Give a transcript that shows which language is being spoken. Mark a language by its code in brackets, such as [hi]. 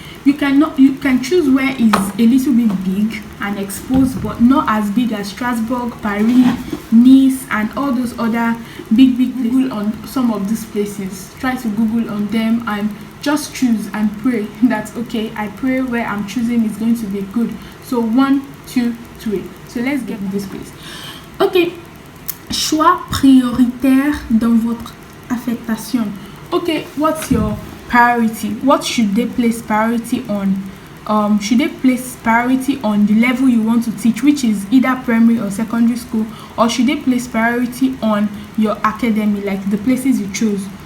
[en] You can choose where is a little bit big and exposed, but not as big as Strasbourg, Paris, Nice, and all those other big Google on some of these places. Try to Google on them and just choose and pray that okay, I pray where I'm choosing is going to be good. So 1 2 3. So let's get this place. Okay. [fr] Choix prioritaire dans votre affectation. [en] Okay, what's your priority? What should they place priority on? Should they place priority on the level you want to teach, which is either primary or secondary school, or should they place priority on your academy, like the places you chose?